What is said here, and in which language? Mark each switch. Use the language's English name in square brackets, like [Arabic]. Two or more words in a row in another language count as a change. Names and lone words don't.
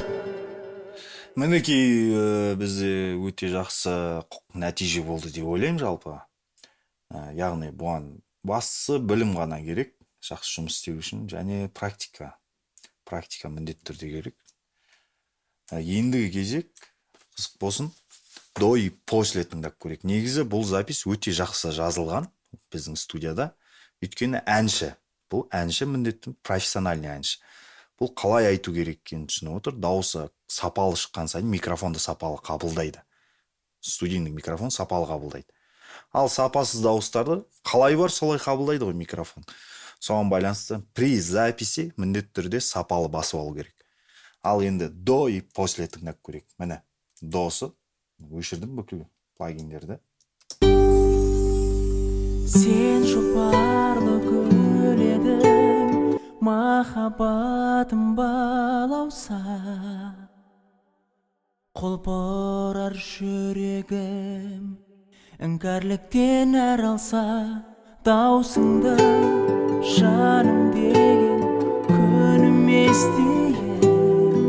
[Kazakh] Мінекей бізде өте жақсы нәтиже болды деп ойлаймын жалпы. Яғни бұған бастысы білім ғана керек, жақсы жұмыс істеу үшін, және практика. Практика міндетті түрде керек. Ендігі кезек қызық болсын, [Russian] до и после [Kazakh] тыңдап көрейік. Негізі бұл запись өте жақсы жазылған біздің студияда. Өйткені әнші. Бұл әнші міндетті профессиональный әнші. Бұл қалай айту керек екенін түсініп отыр. Дауысы сапалы шыққан сайын микрофонды сапалы қабылдайды. Студийный микрофон сапалы қабылдайды. Ал сапасыз дауыстарды қалай бар солай қабылдайды ғой микрофон. Соған байланысты [Russian] при записи [Kazakh] міндетті түрде сапалы басып алу керек. Ал енді [Russian] до и после [Kazakh] тыңдап көрейік. Міне, досы өшірдім бүкіл плагиндерді. Сен жұпарлы гүл едің, махаббатым балауса, құлпырар жүрегім, іңкәрліктен әр алса, даусыңды жаным деген күнім естиін.